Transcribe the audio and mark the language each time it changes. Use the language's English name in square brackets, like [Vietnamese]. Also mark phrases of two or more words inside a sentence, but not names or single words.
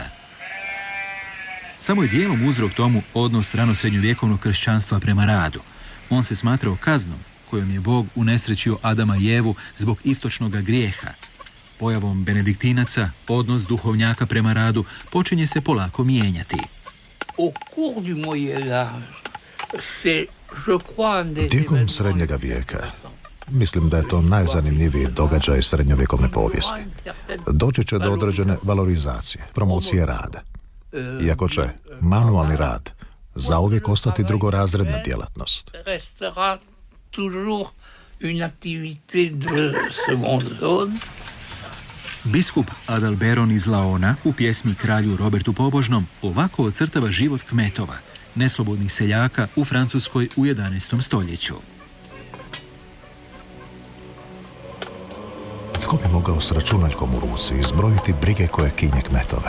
[Croatian] Samo je dijelom uzrok tomu odnos ranosrednjovjekovnog kršćanstva prema radu. On se smatrao kaznom kojom je Bog unesrećio Adama i Evu zbog istočnog grijeha. Pojavom benediktinaca odnos duhovnjaka prema radu počinje se polako mijenjati. [French] Au cours du Moyen Âge, c'est, je crois, un des [Croatian] Tijekom srednjega vijeka, mislim da je to najzanimljiviji događaj srednjovjekovne povijesti. Doći će do određene valorizacije, promocije rada. Iako će manualni rad zauvijek ostati drugorazredna djelatnost. [French] restera toujours une activité de seconde zone. [Croatian] Biskup Adalberon iz Laona u pjesmi Kralju Robertu Pobožnom ovako ocrtava život kmetova, neslobodnih seljaka u Francuskoj u 11. stoljeću. Tko bi mogao s računaljkom u ruci izbrojiti brige koje kinje kmetove?